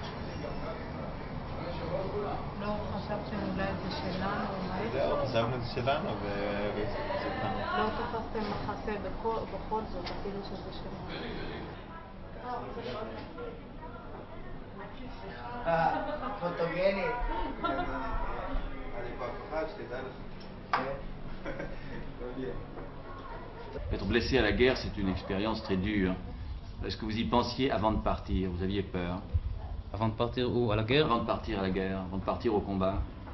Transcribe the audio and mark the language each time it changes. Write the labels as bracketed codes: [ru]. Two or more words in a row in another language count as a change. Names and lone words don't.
[he] לא חשבתם אולי זה שלנו או מה? חשבנו את זה שלנו וזה כאן. לא תפסתם מחסה בכל זאת, אפילו שזה שלנו. פוטוגנית. [fr] Être blessé à la guerre, c'est une expérience très dure. Est-ce que vous y pensiez avant de partir? Vous aviez peur? Avant de partir où? À la guerre? Avant de partir à la guerre, avant de partir au combat?